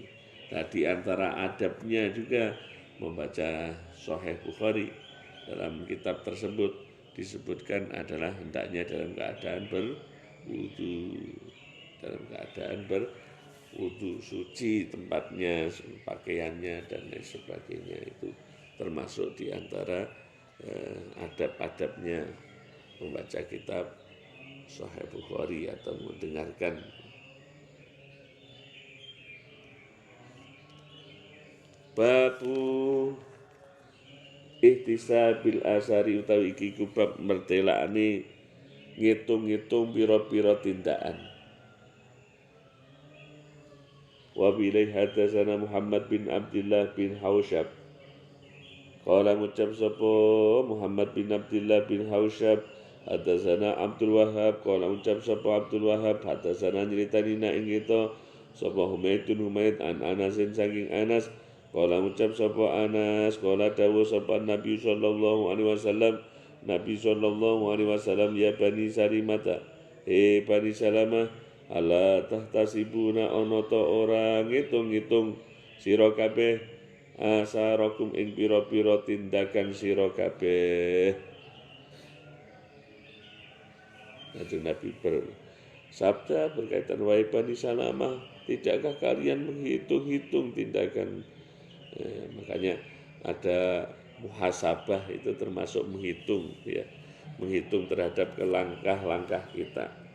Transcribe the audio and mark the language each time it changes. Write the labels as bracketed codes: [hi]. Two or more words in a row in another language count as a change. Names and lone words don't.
[id] Nah, di antara adabnya juga membaca Sahih Bukhari, dalam kitab tersebut disebutkan adalah hendaknya dalam keadaan berwudu, suci tempatnya, pakaiannya dan lain sebagainya. Itu termasuk di antara adab-adabnya membaca kitab Sahih Bukhari atau mendengarkan. [ar] باب احتساب الآثار [jv] utawi iki bab mertelakane ngitung-ngitung pira-pira tindakan. [ar] وبلاي حدثنا محمد بن عبد الله بن حوشب. [jv] Qala ngucap sapa Muhammad bin Abdullah bin Hausyab, hadatsana Abdul Wahhab. Qala ngucap sapa Abdul Wahhab, hadatsana nyritanina ing kita sapa Humaid an Anasin saking Anas. Qala ngucap sapa Anas, qala dawuh sapa Nabi [ar] صلى الله عليه وسلم, [jv] Nabi [ar] صلى الله عليه وسلم, [jv] ya Bani Salimata, Bani Salamah, [ar] ألا تحتسبون [jv] ana ta ora ngitung-ngitung sira kabeh asarakum ing pira-pira tindakan sira kabeh. [id] Kanjeng Nabi bersabda berkaitan wahai Bani Salamah, tidakkah kalian menghitung-hitung tindakan? Makanya ada muhasabah, itu termasuk menghitung, ya, menghitung terhadap langkah-langkah kita.